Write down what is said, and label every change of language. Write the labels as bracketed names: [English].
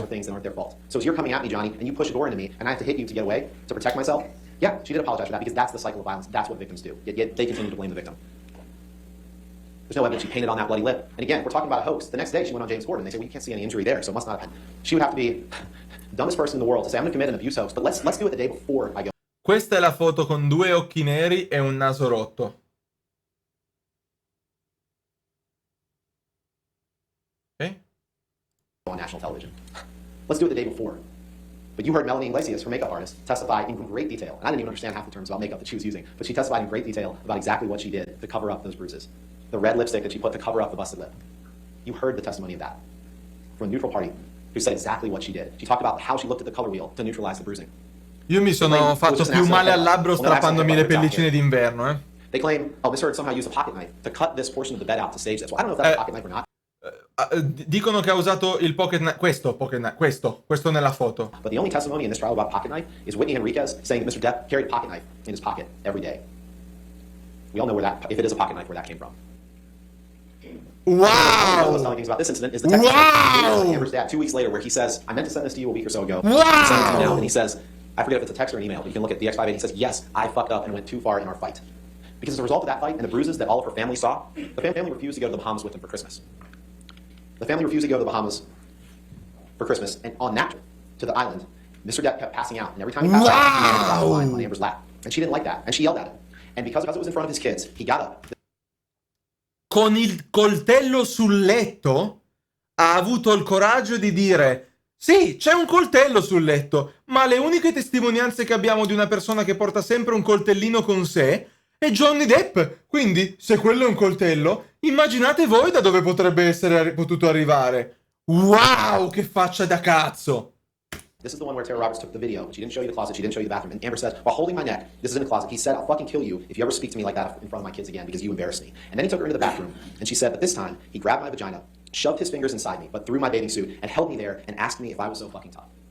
[English] for things that aren't their fault. So as you're coming at me, Johnny, and you push a door into me, and I have to hit you to get away, to protect myself, yeah, she did apologize for that because that's the cycle of violence. That's what victims do. Yet they continue to blame the victim. There's no evidence she painted on that bloody lip. And again, we're talking about a hoax. The next day, she went on James Corden. They say, well, you can't see any injury there, so it must not have been. She would have to be the dumbest person in the world to say, I'm going to commit an abuse hoax, but let's do it the day before I go. [Italian] Questa è la foto con 2 occhi neri e un naso rotto. [English] Okay? On national television. Let's do it the day before. But you heard Melanie Iglesias, her makeup artist, testify in great detail. And I didn't even understand half the terms about makeup that she was using, but she testified in great detail about exactly what she did to cover up those bruises. The red lipstick that she put to cover up the busted lip. You heard the testimony of that from a neutral party who said exactly what she did. She talked about how she looked at the color wheel to neutralize the bruising. [Italian] Io mi sono fatto più male al labbro strappandomi le pellicine d'inverno, eh. [English] They claim, oh, Miss Heard somehow used a pocket knife to cut this portion of the bed out to stage this. Well, I don't know if that's a pocket knife or not. [Italian] Dicono che ha usato il pocket knife, questo nella foto. [English] But the only testimony in this trial about pocket knife is Whitney Enriquez saying that Mr. Depp carried a pocket knife in his pocket every day. We all know where that, if it is a pocket knife, where that came from. Wow! One of the most telling things about this incident is the text from Amber's dad 2 weeks later, where he says, "I meant to send this to you a week or so ago." Wow! I'm sending it to you now, and he says, I forget if it's a text or an email, but you can look at the X58. He says, "Yes, I fucked up and went too far in our fight." Because as a result of that fight and the bruises that all of her family saw, the family refused to go to the Bahamas with them for Christmas. The family refused to go to the Bahamas for Christmas, and on that trip to the island, Mr. Depp kept passing out, and every time he passed out, he landed down the line on Amber's lap. And she didn't like that, and she yelled at him. And because it was in front of his kids, he got up. [Italian] Con il coltello sul letto ha avuto il coraggio di dire sì, c'è un coltello sul letto, ma le uniche testimonianze che abbiamo di una persona che porta sempre un coltellino con sé è Johnny Depp. Quindi, se quello è un coltello, immaginate voi da dove potrebbe essere potuto arrivare. Wow, che faccia da cazzo! [English] This is the one where Tara Roberts took the video. She didn't show you the closet. She didn't show you the bathroom. And Amber says, while holding my neck, this is in the closet, he said, "I'll fucking kill you if you ever speak to me like that in front of my kids again because you embarrass me." And then he took her into the bathroom, and she said, but this time, he grabbed my vagina, shoved his fingers inside me, but through my bathing suit, and held me there and asked me if I was so fucking tough.